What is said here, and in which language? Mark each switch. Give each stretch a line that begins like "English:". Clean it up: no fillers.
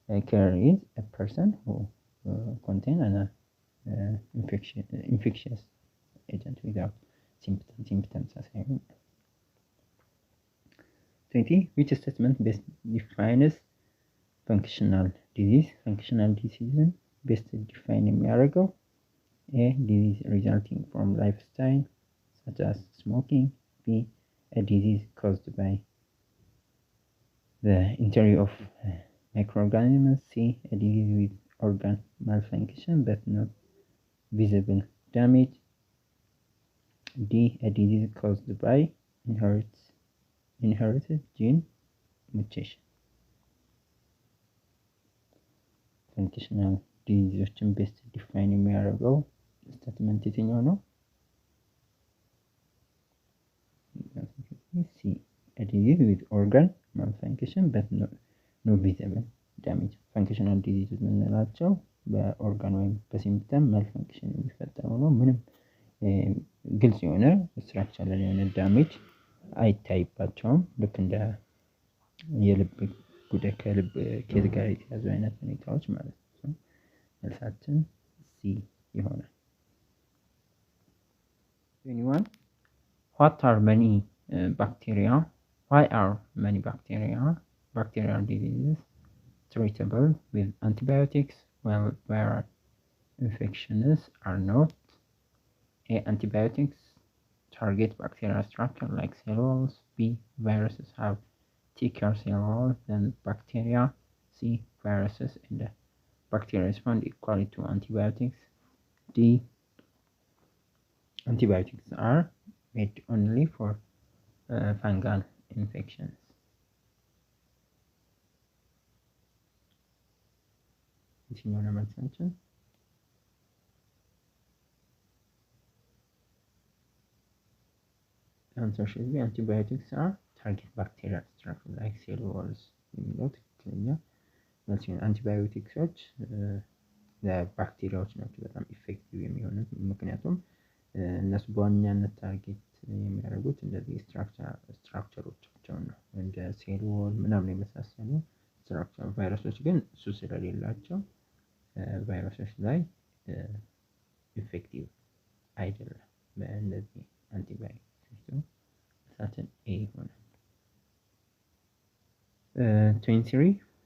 Amharic: ካሪየር
English: is a person who contain an infectious agent without symptoms
Amharic: ሳያሳዩ።
English: 20 Which statement best defines functional disease? functional disease best define የሚያደርገው A. disease resulting from lifestyle such as smoking. B. a disease caused by the entry of microorganisms. C. a disease with organ malfunction but not visible damage. D. a disease caused by inherited gene mutation.
Amharic: functional diseaseዎችን best define የሚያደርገው ስቴትመንት የትኛው ነው?
English: C. a disease with organ malfunction but no visible damage.
Amharic: functional disease የምንላቸው በኦርጋን ወይም በሲምፕተም ማልፈንክሽን የሚፈጠሩ ነው። ምንም ግልጽ የሆነ ስትራክቸራል የሆነ ዳሜጅ አይታይባቸውም። ልክ እንደ የልብ ጉዳይ ከልብ ኬዝ ጋር የተያዙ አይነት ሁኔታዎች ማለት ነው። መልሳችን ሲ ይሆናል። 21
English: What are many bacteria? Why are many bacterial diseases treatable with antibiotics while viral infections are not? A. Antibiotics target bacterial structure like cell walls. B. Viruses have thicker cell walls than bacteria. C. Viruses and bacteria respond equally to antibiotics. D. Antibiotics are made only for fungal infections.
Amharic: የትኛው ነው መልሳችን?
English: answer should be antibiotics are target bacterial structure like cell walls
Amharic: የሚለው ትክክለኛ አንቲባዮቲክሶች ለባክቴሪያዎች ናቸው በጣም ኢፌክቲቭ የሚሆኑት። ምክንያቱም እነሱ በዋናነት ታርጌት የሚያደርጉት እንደዚህ ስትራክቸሮቻቸውን ነው፣ እንደ ሴል ዎል ምናምን የመሳሰሉ ስትራክቸር። ቫይረሶች ግን እሱ ስለሌላቸው ቫይረሶች ላይ ኢፌክቲቭ አይደለም በእነዚህ አንቲባዮቲክስ። እሳትን ኤ ይሆናል። 22